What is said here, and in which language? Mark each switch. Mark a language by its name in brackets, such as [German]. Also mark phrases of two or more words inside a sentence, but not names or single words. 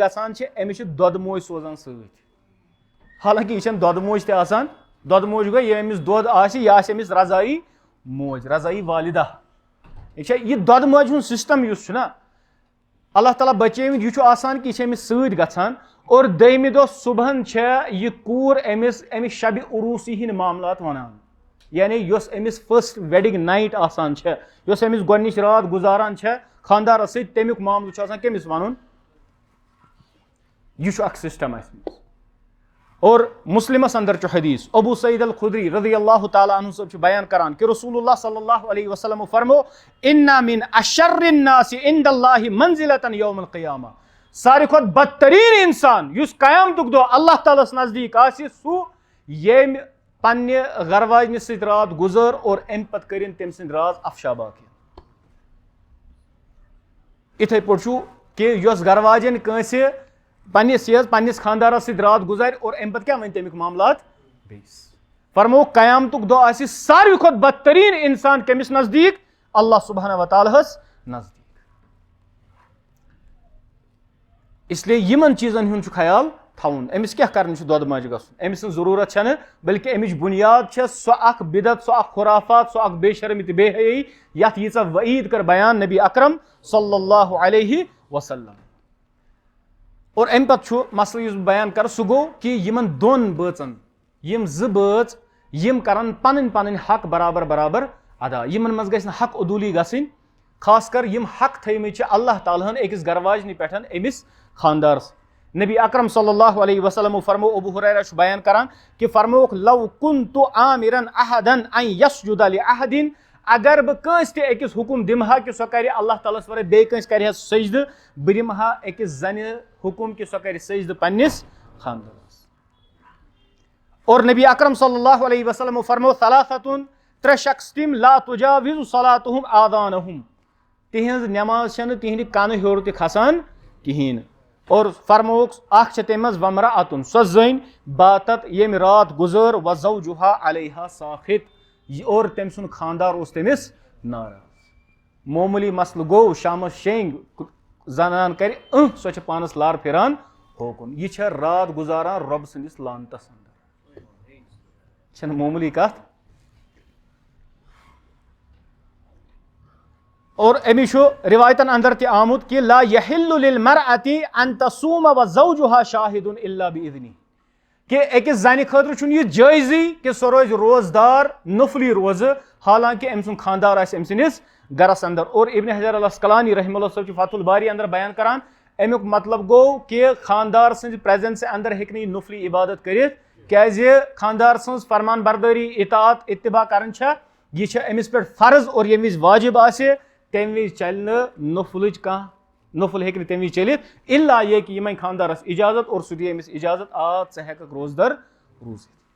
[Kashmiri] گژھان چھِ أمِس چھِ دۄدٕ موج سوزان سۭتۍ حالانکہِ یہِ چھَنہٕ دۄدٕ موج تہِ آسان دۄدٕ موج گوٚو ییٚلہِ أمِس دۄد آسہِ یہِ آسہِ أمِس رضایی موج رضایی والِدہ یہِ چھا یہِ دۄدٕ موجہِ ہُنٛد سِسٹم یُس چھُ نا اللہ تعالیٰ بچٲوِتھ یہِ چھُ آسان کہِ یہِ چھِ أمِس سۭتۍ گژھان اور دوٚیمہِ دۄہ صُبحن چھےٚ یہِ کوٗر أمِس شبِ عروٗسی ہِنٛدۍ معاملات وَنان یعنی یۄس أمِس [English] first wedding night [Kashmiri] آسان چھےٚ یۄس أمِس گۄڈنِچ رات گُزاران چھےٚ خانٛدارَس سۭتۍ تَمیُک معاملہٕ چھُ آسان کٔمِس وَنُن یہِ چھُ اکھ سِسٹم اَسہِ منٛز اور مسلمس اندر چھُ حدیث ابو سعید الخدری [Arabic] رضی اللہ تعالیٰ عنہ [Kashmiri] صٲب چھُ بیان کران کہ رسول اللہ [Arabic] صلی اللہ علیہ وسلم [Kashmiri] فرمو [Arabic] اِنَّ مِنْ أَشَرِّ النَّاسِ عِنْدَ اللہِ مَنزِلَةً یومَ القیامہ [Kashmiri] ساروی کھۄتہٕ بدتریٖن انسان یُس قیامتُک دۄہ اللہ تعالیٰ ہس نزدیٖک آسہِ سُہ ییٚمہِ پننہِ گرٕ واجنہِ سۭتۍ رات گُزٲر اور امہِ پتہٕ کٔرِنۍ تٔمۍ سٕنٛدۍ راز افشا باقین یِتھٕے پٲٹھۍ چھُ کہِ یۄس گرٕ واجٮ۪ن کٲنٛسہِ پننِس خانٛدارس سۭتۍ رات گُزارِ اور امہِ پتہٕ کیٛاہ وَنہِ تَمیُک معاملات بیٚیِس فرمو قیامتُک دۄہ آسہِ ساروی کھۄتہٕ بدتریٖن انسان کٔمِس نزدیٖک اللہ سبحانہ وتعالیٰ ہس نزدیٖک [Urdu] اس لیے [Kashmiri] یِمن چیٖزن ہُنٛد چھُ خیال تھاوُن أمِس کیٛاہ کرنہِ چھُ دۄدٕ ماجہِ گژھُن أمِس سٕنٛز ضروٗرت چھنہٕ بلکہِ أمِچ بُنیاد چھےٚ سۄ اکھ بدعت سۄ اکھ خُرافات سۄ اکھ بے شرمی تہٕ بے حیٲیی یتھ ییٖژاہ وعیٖد کٔر بیان نبی اکرم [Arabic] صلی اللہ علیہ وسلم [Kashmiri] اور امہِ پتہٕ چھُ مسلہٕ یُس بہٕ بیان کرٕ سُہ گوٚو کہِ یِمن دۄن بٲژن یِم زٕ بٲژ یِم کرن پنٕنۍ پنٕنۍ حق برابر برابر ادا یِمن منٛز گژھِ نہٕ حق عدوٗلی گژھٕنۍ خاص کر یِم حق تھٲیمٕتۍ چھِ اللہ تعالیٰ ہن أکِس گرٕ واجنہِ پٮ۪ٹھ أمِس خانٛدارس نبی اکرم [Arabic] صلی اللہ علیہ وسلم [Kashmiri] فرمو ابو ہریرہ چھُ بیان کران کہِ فرمووُکھ [Arabic] لو کُنتُ آمِرن احدن ان یسجُد لأحدٍ [Kashmiri] اگر بہٕ کٲنٛسہِ تہِ أکِس حُکُم دِمہٕ ہا کہِ سۄ کرِ اللہ تعالیٰ ہس ورٲے بیٚیہِ کٲنٛسہِ کرِ ہا سجدٕ بہٕ دِمہٕ ہا أکِس زنہِ حُکُم کہِ سۄ کرِ سجدٕ پننِس خانٛدارس اور نبی اکرم [Arabic] صلی اللہ علیہ وسلم [Kashmiri] فرمو ثلاثتُن ترٛےٚ شخص تِم [Arabic] لا تُجاوِزُ صلاتُہُم آذانہُم [Kashmiri] تِہنٛز نٮ۪ماز چھنہٕ تِہنٛدِ کَنہٕ ہیوٚر تہِ کھسان کِہینۍ نہٕ اور فرمووُکھ اکھ چھےٚ تَمہِ منٛز ومرأتُن سۄ زٔنۍ باتت ییٚمہِ رات گُزٲر [Arabic] وزوجُہا علیہا ساخط [Kashmiri] اور تٔمۍ سُنٛد خانٛدار اوس تٔمِس ناراض معموٗلی مسلہٕ گوٚو شامس شیٚنٛگۍ زنان کرِ سۄ چھےٚ پانس لار پھِران ہوکُن یہِ چھےٚ رات گُزاران رۄبہٕ سٕنٛدِس لانتس انٛدر چھنہٕ معموٗلی کتھ اور أمِس چھُ رِوایتن اندر تہِ آمُت کہِ [Arabic] لا یحِلُّ للمرأةِ ان تصوٗمَ وزوجُہا شاہدٌ الا بإذنہِ [Kashmiri] کہِ أکِس زنہِ خٲطرٕ چھُنہٕ یہِ جٲیزٕے کہِ سۄ روزِ روزدار نفلی روزٕ حالانکہِ أمۍ سُنٛد خانٛدار آسہِ أمۍ سٕنٛدِس گرس اندر اور ابن حجر العسقلانی [Arabic] رحمہ اللہ [Kashmiri] صٲب چھُ فتح الباری اندر بیان کران امیُک مطلب گوٚو کہِ خانٛدار سٕنٛزِ پریزنسہِ اندر ہیٚکہِ نہٕ یہِ نفلی عبادت کٔرِتھ کیازِ خانٛدار سٕنٛز فرمان بردٲری اطاعت اتباع کرٕنۍ چھےٚ یہِ چھےٚ أمِس پٮ۪ٹھ فرض اور ییٚمہِ وِزِ واجب آسہِ تمہِ وِزِ چلہِ نہٕ نفلٕچ کانٛہہ نفل ہیٚکہِ نہٕ تمہِ وِزِ چٔلِتھ الا یہِ کہِ یِمن خانٛدارس اجازت اور سُہ دِیہِ أمِس اجازت ژٕ ہیٚککھ روزدر روٗزِتھ